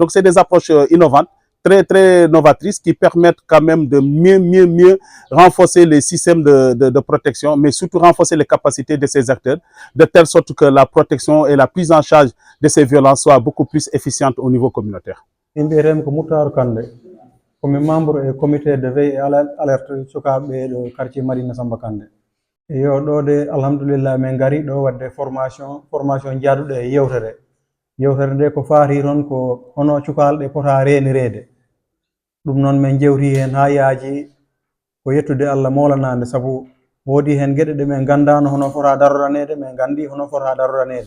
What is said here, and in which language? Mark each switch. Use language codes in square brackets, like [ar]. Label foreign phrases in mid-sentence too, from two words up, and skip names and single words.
[fr] Donc c'est des approches innovantes, très novatrices, qui permettent quand même de mieux renforcer les systèmes de protection, mais surtout renforcer les capacités de ces acteurs, de telle sorte que la protection et la prise en charge de ces violences soient beaucoup plus efficientes au niveau communautaire. Comme membre du comité de veille et alerte [ff] sukaɓe ɗo [fr] quartier Madina Samba Kande. [ff] Yo ɗo de alhamdulillah min gari ɗo wadde formation jaaduɗo e yewtere nde ko faati ron ko hono cukalɗe pota renirede. Ɗum noon min jewti hen ha yaaji ko yettude Allah molanade, sabu woodi hen gueɗe ɗe min gandano hono fota daroranede, min gandi hono fota daroranede.